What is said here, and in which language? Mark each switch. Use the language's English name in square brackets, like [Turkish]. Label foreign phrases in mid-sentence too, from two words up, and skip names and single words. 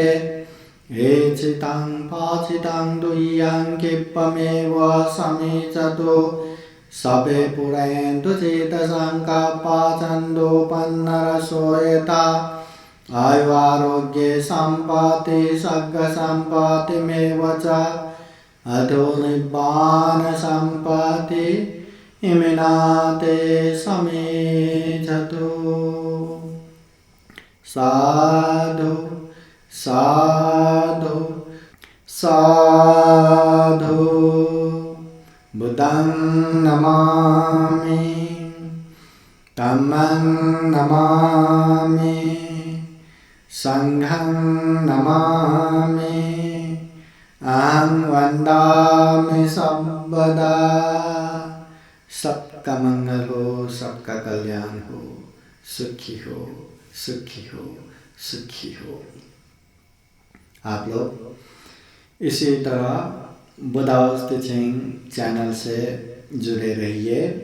[Pali] एचितं पाचितं दुह्यं क्षिप्रमेव समीचतु सभे पुरन्तु चेतसङ्कल्पचन्दोपन्नरसो यथा। आयुरारोग्ये सम्पत्ति सर्गसम्पत्तिमेव च अतो निब्बान सम्पत्ति इमिनाते समीचतु। साधु साधु साधु। बुद्धं नमामि, धम्मं नमामि, संघं नमामि, अहं वन्दामि सर्वदा। [Hindi] सबका मंगल हो, सबका कल्याण हो, सुखी हो, सुखी हो, सुखी हो। आप लोग इसी तरह बुदाओस टीचिंग चैनल से जुड़े रहिए।